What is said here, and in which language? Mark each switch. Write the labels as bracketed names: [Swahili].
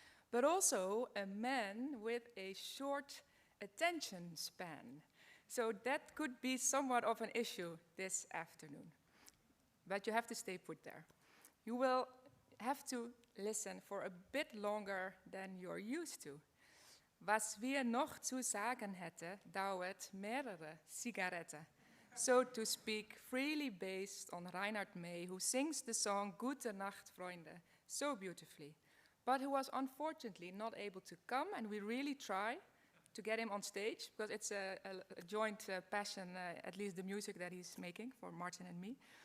[English] But also a man with a short attention span. So that could be somewhat of an issue this afternoon. But you have to stay put there. You will have to listen for a bit longer than you're used to. [German] Was wir noch zu sagen hätte, dauert mehrere Zigaretten. [English] So to speak, freely based on Reinhard May, who sings the song Gute Nacht, Freunde, so beautifully, but who was unfortunately not able to come, and we really try to get him on stage, because it's a joint passion, at least the music that he's making for Martin and me.